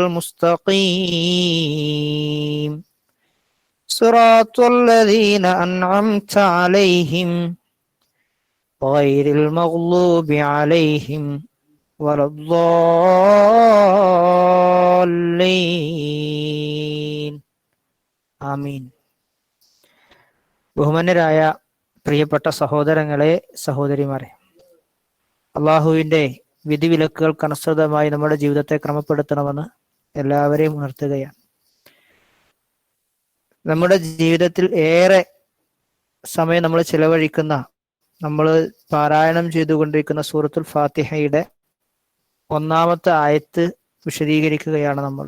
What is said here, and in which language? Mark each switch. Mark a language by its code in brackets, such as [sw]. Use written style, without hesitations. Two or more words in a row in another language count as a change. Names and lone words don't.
[ar] المستقيم صراط الذين أنعمت عليهم غير المغضوب عليهم ولا الضالين ആമീൻ. [ml] ബഹുമാന്യരായ പ്രിയപ്പെട്ട സഹോദരങ്ങളെ, സഹോദരിമാരെ, അള്ളാഹുവിൻ്റെ വിധിവിലക്കുകൾക്കനുസൃതമായി നമ്മുടെ ജീവിതത്തെ ക്രമപ്പെടുത്തണമെന്ന് എല്ലാവരെയും ഉണർത്തുകയാണ്. നമ്മുടെ ജീവിതത്തിൽ ഏറെ സമയം നമ്മൾ ചിലവഴിക്കുന്ന, നമ്മൾ പാരായണം ചെയ്തുകൊണ്ടിരിക്കുന്ന സൂറത്തുൽ ഫാത്തിഹയുടെ ഒന്നാമത്തെ ആയത്ത് വിശദീകരിക്കുകയാണ് നമ്മൾ.